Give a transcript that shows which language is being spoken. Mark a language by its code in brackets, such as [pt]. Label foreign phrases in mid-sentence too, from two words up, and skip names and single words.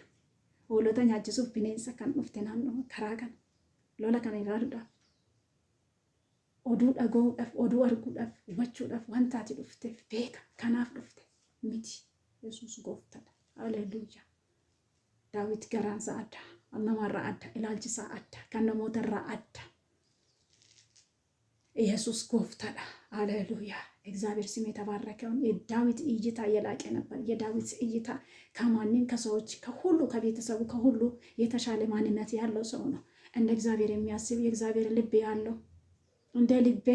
[om] Hoolota nyaachisuuf bineensa kan dhufte naannoo karaa kana lola kana ilaaluudhaaf oduu dhaga'uudhaaf oduu arguudhaaf hubachuudhaaf wanta ati dhufteef beeka. Kanaaf dhufte miti. Yesuus gooftadha. Haleluuyaa. Daawit garaansaa adda, namarraa adda, ilaalchisaa adda, kan namootarraa adda. Yesuus gooftaadha haleluuyaa። [am] እግዚአብሔር ስም የተባረከውን የዳዊት እይታ የላቀ ነበር። የዳዊት እይታ ከማንም ከሰዎች ከሁሉ ከቤተሰቡ ከሁሉ የተሻለ ማንነት ያለው ሰው ነው። እንደ እግዚአብሔር የሚያስብ የእግዚአብሔር ልብ ያለው እንደ ልቤ